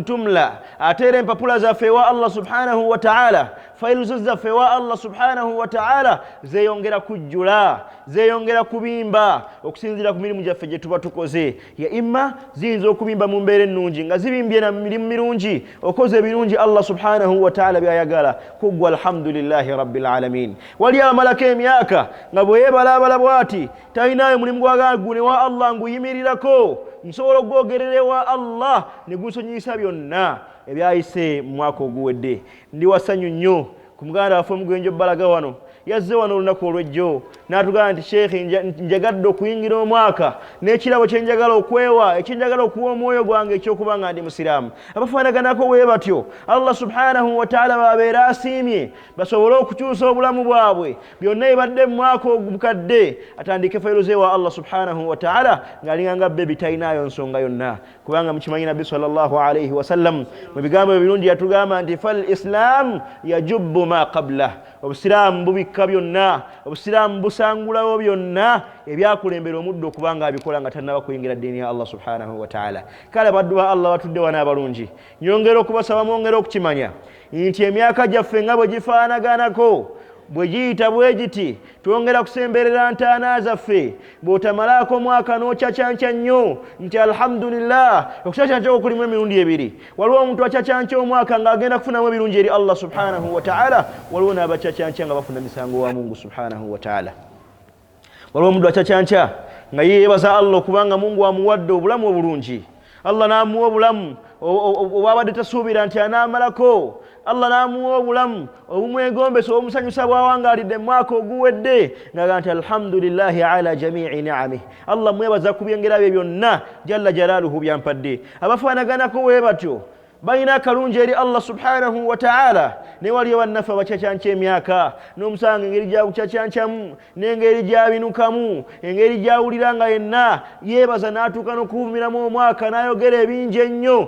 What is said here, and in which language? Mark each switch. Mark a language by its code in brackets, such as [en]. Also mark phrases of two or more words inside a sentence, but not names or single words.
[lg] tumla atere empapula zaffe ewa [ar] الله سبحانه وتعالى [lg] failu zaffe ewa [ar] الله سبحانه وتعالى [lg] zeyongera kujjula zeyongera kubimba okusinzira ku mirimu gyaffe gye tuba tukoze ya imma ziyinza okubimba mu mbeera ennungi nga zibimbye na mirimu mirungi okoze ebirungi [ar] الله سبحانه وتعالى [lg] byayagala kuggwa [ar] الحمد لله رب العالمين [lg] wali amalako emyaka nga bwe yeebalaabala bw'ati talinayo mulimu gwagagune wa Allah nguyimirirako nsobola okwogererewa Allah ne gunsonyiyisa byonna ebyayise mu mwaka oguwedde ndi wasanyu nnyo ku muganda waffe omugwenjo balaga wano yazze wano olunaku olw'ejjo n'atugamba nti sheekhe njagadde okuyingira omwaka n'ekirabo kye njagala okwewa ekyenjagala okuwa omwoyo gwange ekyokuba nga ndi musiraamu abafaanaganako bwe batyo [ar] الله سبحانه وتعالى [lg] babeera asiimye basobole okukyusa obulamu bwabwe byonna ebadde mu mwaka ogukadde atandike fayiro zeewa [ar] الله سبحانه وتعالى [lg] ng'alinga nga bbe bitalinayo nsonga yonna kubanga mukimanyi nabbi [ar] صلى الله عليه و [lg] sallam mu bigambo ebirungi yatugamba nti [ar] فالإسلام يجب ما قبله [lg] obusiraamu bubikka byonna obusiraamu busangulawo byonna ebyakulembera omuddo okubanga abikola nga tannaba kuyingira ddiini ya [ar] الله سبحانه وتعالى [lg] kale baddu ba Allah batudde wana abalungi nyongera okubasaba mwongera okukimanya nti emyaka gyaffe nga bwe gifaanaganako bwe giyita bwe giti twongera kusemberera ntaana zaffe bw'otamalaako omwaka n'okyacyanca nnyo nti alhamdulillah okucacyanca okulimu emirundi ebiri waliwo omuntu acacyanca omwaka ng'agenda kufunamu ebirungi eri [ar] الله سبحانه وتعالى [lg] waliwo n'abacacyanca nga bafuna misango wa Mungu [ar] سبحانه وتعالى [lg] waliwo omuntu acacyanca nga yeebaza Allah kubanga Mungu amuwadde obulamu obulungi Allah namuwa obulamu obwabadde tasuubira nti anaamalako. Allah namuwa obulamu obumwegombesa obumusanyusa bw'awangalidde mu mwaka oguwedde ng'agamba nti [ar] الحمد لله على جميع نعمه. [lg] Allah mwebaza ku byengera bye byonna [ar] جل جلاله [lg] byampadde. Abafaanaganako bwe batyo balina akalungi eri [ar] الله سبحانه وتعالى. [lg] Ne waliyo bannaffe abacacyanca emyaka n'omusanga engeri gyakukacyancamu n'engeri gyabinukamu, engeri gyawulira nga yenna yeebaza n'atuuka n'okuvumiramu omwaka n'ayogera ebingi ennyo.